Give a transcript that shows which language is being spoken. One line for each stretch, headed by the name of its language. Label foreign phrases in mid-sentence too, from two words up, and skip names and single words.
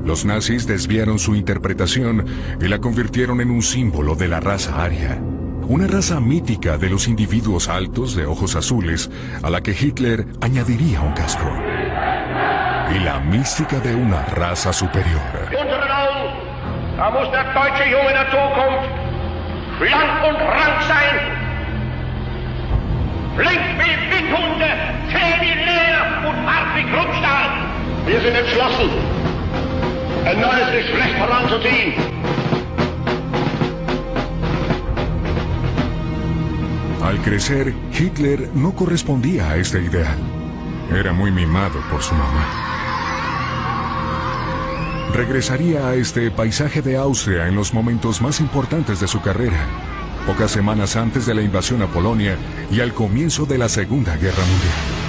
Spanish: Los nazis desviaron su interpretación y la convirtieron en un símbolo de la raza aria, una raza mítica de los individuos altos de ojos azules a la que Hitler añadiría un casco. Y la mística de una raza superior.
German: Unseren Augen, da muss der deutsche Junge der Zukunft schlank und rank sein. Flink wie Windhunde, zäh wie Leer und hart wie Kruppstahl. Wir sind entschlossen, ein neues Geschlecht voranzuziehen.
Spanish: Al crecer, Hitler no correspondía a este ideal. Era muy mimado por su mamá. Regresaría a este paisaje de Austria en los momentos más importantes de su carrera, pocas semanas antes de la invasión a Polonia y al comienzo de la Segunda Guerra Mundial.